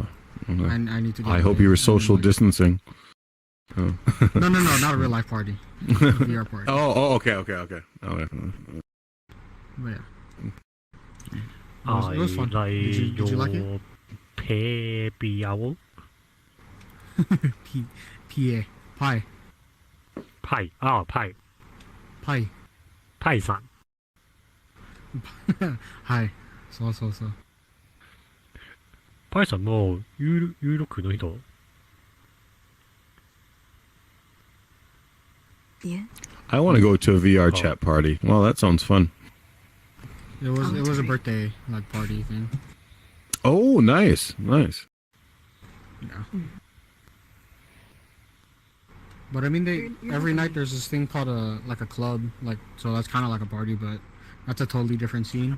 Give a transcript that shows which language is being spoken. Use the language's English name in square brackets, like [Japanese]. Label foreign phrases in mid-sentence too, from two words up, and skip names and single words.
[English] I need to. Get I hope you were social distancing. No, not a real life party. VR party. Okay. But yeah. It was fun. Did you like it? Baby owl. Pie. Pie. Pie. Pie. Pie-san. Hi. So. [Japanese] Pie-san も有力の人 [English] Yeah. I want to go to a VR chat party. Well, that sounds fun. It was a birthday like party thing. Oh, nice. Yeah. But I mean, every night there's this thing called a club, like, so that's kind of like a party, but that's a totally different scene.